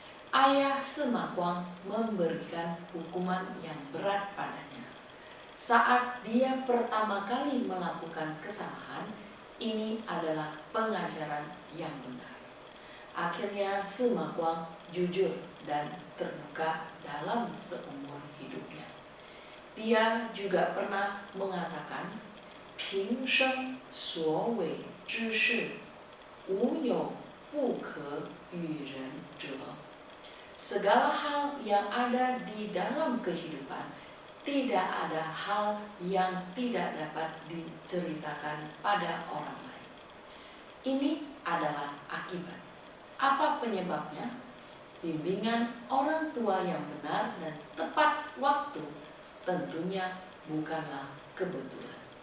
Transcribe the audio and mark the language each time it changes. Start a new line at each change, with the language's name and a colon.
Indonesian: Ayah Sima Wang memberikan hukuman yang berat padanya. Saat dia pertama kali melakukan kesalahan, ini adalah pengajaran yang benar. Akhirnya Sima Wang jujur dan terbuka dalam seumur hidupnya. Dia juga pernah mengatakan,
Chinese: 平生所谓之事，无有不可与人者.
Indonesian: Segala hal yang ada di dalam kehidupan, tidak ada hal yang tidak dapat diceritakan pada orang lain. Ini adalah akibat. Apa penyebabnya? Bimbingan orang tua yang benar dan tepat waktu tentunya bukanlah kebetulan.